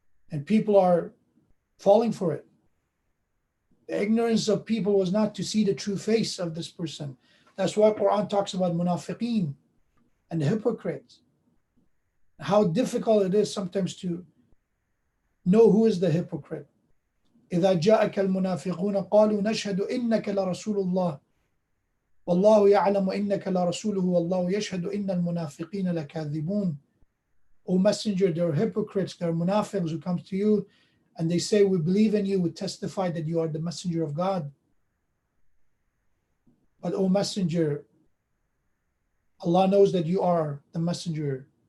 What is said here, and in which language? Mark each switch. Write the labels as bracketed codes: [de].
[en] And people are falling for it. The ignorance of people was not to see the true face of this person. That's why Quran talks about munafiqeen and the hypocrites. How difficult it is sometimes to know who is the hypocrite. [ar] إذا جاءك المنافقون قالوا نشهد إنك لرسول الله والله يعلم إنك لرسوله والله يشهد إن المنافقين لكاذبون. [en] O Messenger, there are hypocrites, there are munafiqs who come to you and they say, we believe in you, we testify that you are the messenger of God. But O Messenger, Allah knows that you are the messenger.